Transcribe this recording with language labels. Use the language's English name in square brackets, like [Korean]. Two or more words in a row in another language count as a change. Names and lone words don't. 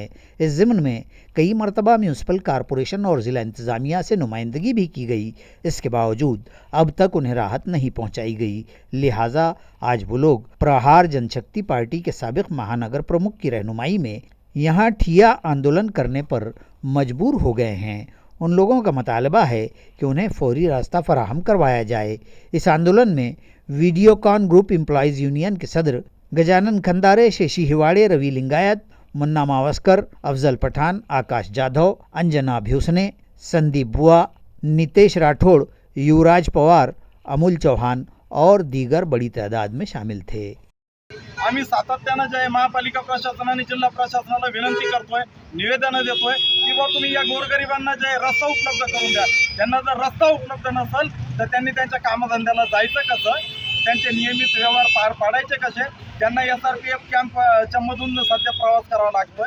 [Urdu] اس ضمن میں کئی مرتبہ میونسپل کارپوریشن اور ضلع انتظامیہ سے نمائندگی بھی کی گئی، اس کے باوجود اب تک انہیں راحت نہیں پہنچائی گئی، لہٰذا آج وہ لوگ پرہار جن شکتی پارٹی کے سابق مہانگر پرمکھ کی رہنمائی میں یہاں ٹھیا آندولن کرنے پر مجبور ہو گئے ہیں۔ ان لوگوں کا مطالبہ ہے کہ انہیں فوری راستہ فراہم کروایا جائے۔ اس آندولن میں ویڈیو کان گروپ امپلائیز یونین کے صدر گجانن کھندارے، شیشی ہواڑے، روی لنگایت، منا ماوسکر، افضل پٹھان، آکاش جادھو، انجنا بھیوسنے، سندیپ بوا، نیتیش راٹھوڑ، یوراج پوار، امول چوہان اور دیگر بڑی تعداد میں شامل تھے۔ [Marathi] आम्ही सातत्यानं जे आहे महापालिका प्रशासन आणि जिल्हा प्रशासनाला विनंती करतोय, निवेदन देतोय की बा तुम्ही या गोरगरिबांना जे रस्ता उपलब्ध करून द्या। त्यांना जर रस्ता उपलब्ध नसेल तर त्यांनी त्यांच्या कामधंद्याला जायचं कसं, त्यांचे नियमित व्यवहार पार पाडायचे कसे, त्यांना SRPF कॅम्पच्या मधून सध्या प्रवास करावा लागतोय।